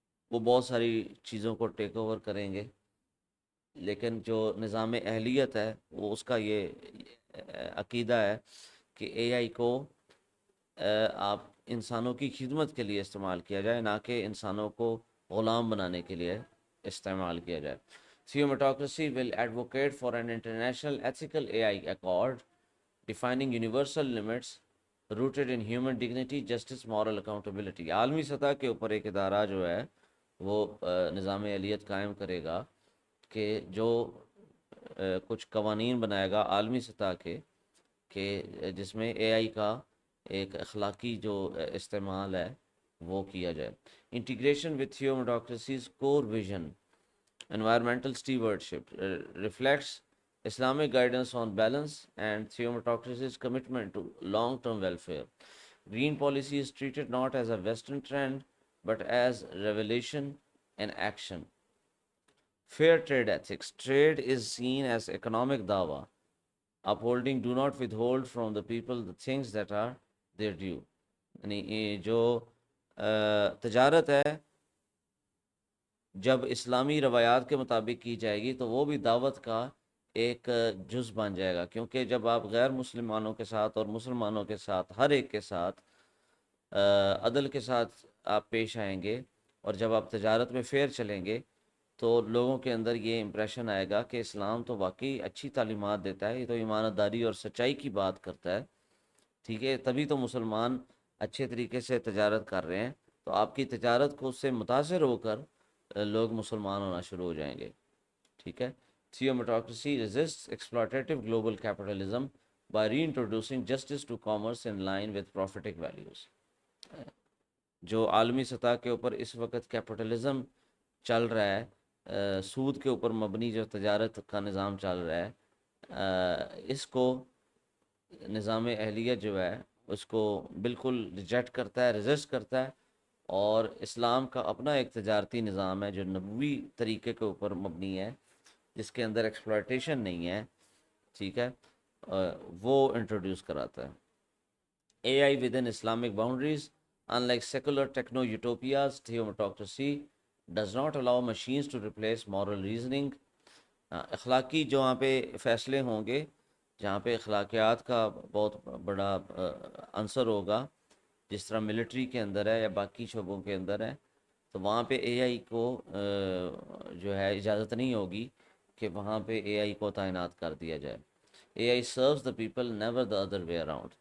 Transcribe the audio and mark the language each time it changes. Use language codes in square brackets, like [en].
[ur] وہ بہت ساری چیزوں کو ٹیک اوور کریں گے، لیکن جو نظام اہلیت ہے وہ اس کا یہ عقیدہ ہے کہ اے آئی کو آپ انسانوں کی خدمت کے لیے استعمال کیا جائے، نہ کہ انسانوں کو غلام بنانے کے لیے استعمال کیا جائے. [en] Theometocracy will advocate for an international ethical AI accord defining universal limits rooted in human dignity, justice, moral accountability. [ur] عالمی سطح کے اوپر ایک ادارہ جو ہے وہ نظام اہلیت قائم کرے گا کہ جو کچھ قوانین بنائے گا عالمی سطح کے کہ جس میں اے آئی کا ایک اخلاقی جو استعمال ہے وہ کیا جائے. [en] Integration with theomodocracies core vision environmental stewardship reflects Islamic guidance on balance and theocracy's commitment to long-term welfare. Green policy is treated not as a Western trend but as revelation and action. Fair trade ethics. Trade is seen as economic dawa, upholding do not withhold from the people the things that are their due. [ur] یعنی جو تجارت ہے جب اسلامی روایات کے مطابق کی جائے گی تو وہ بھی دعوت کا ایک جز بن جائے گا، کیونکہ جب آپ غیر مسلمانوں کے ساتھ اور مسلمانوں کے ساتھ ہر ایک کے ساتھ عدل کے ساتھ آپ پیش آئیں گے اور جب آپ تجارت میں فیئر چلیں گے تو لوگوں کے اندر یہ امپریشن آئے گا کہ اسلام تو واقعی اچھی تعلیمات دیتا ہے، یہ تو ایمانداری اور سچائی کی بات کرتا ہے. ٹھیک ہے، تبھی تو مسلمان اچھے طریقے سے تجارت کر رہے ہیں، تو آپ کی تجارت کو اس سے متاثر ہو کر لوگ مسلمان ہونا شروع ہو جائیں گے. ٹھیک ہے. [en] Theocracy resists exploitative global capitalism by reintroducing justice to commerce in line with prophetic values. [ur] جو عالمی سطح کے اوپر اس وقت کیپٹلزم چل رہا ہے، سود کے اوپر مبنی جو تجارت کا نظام چل رہا ہے، اس کو نظام اہلیت جو ہے اس کو بالکل ریجیکٹ کرتا ہے، ریزسٹ کرتا ہے، اور اسلام کا اپنا ایک تجارتی نظام ہے جو نبوی طریقے کے اوپر مبنی ہے، جس کے اندر ایکسپلائٹیشن نہیں ہے. ٹھیک ہے، وہ انٹروڈیوس کراتا ہے. [en] A I within Islamic boundaries unlike secular techno utopias theocracy does not allow machines to replace moral reasoning. [ur] اخلاقی جو وہاں پہ فیصلے ہوں گے، جہاں پہ اخلاقیات کا بہت بڑا عنصر ہوگا، جس طرح ملٹری کے اندر ہے یا باقی شعبوں کے اندر ہے، تو وہاں پہ اے آئی کو جو ہے اجازت نہیں ہوگی کہ وہاں پہ اے آئی کو تعینات کر دیا جائے. [en] A I serves the people never the other way around.